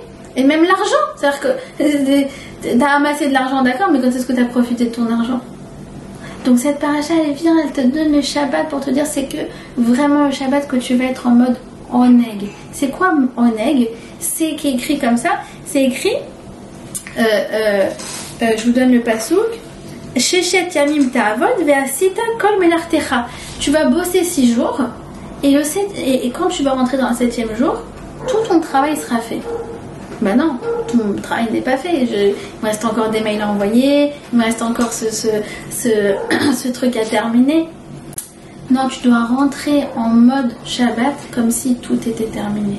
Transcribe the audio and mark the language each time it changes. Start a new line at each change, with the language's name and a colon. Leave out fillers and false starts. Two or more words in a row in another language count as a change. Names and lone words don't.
French: Et même l'argent, c'est-à-dire que tu as amassé de l'argent, d'accord, mais quand est-ce que tu as profité de ton argent? Donc cette paracha, elle vient, elle te donne le Shabbat pour te dire c'est que vraiment le Shabbat que tu vas être en mode Oneg. C'est quoi Oneg? C'est qui est écrit comme ça, c'est écrit, je vous donne le pasouk.
Hebrew: ששת ימים תעבוד ועשית כל מלאכתך.
French: Tu vas bosser 6 jours et quand tu vas rentrer dans le 7e jour, tout ton travail sera fait. Non, tout mon travail n'est pas fait. Il me reste encore des mails à envoyer, il me reste encore ce truc à terminer. Non, tu dois rentrer en mode Shabbat comme si tout était terminé.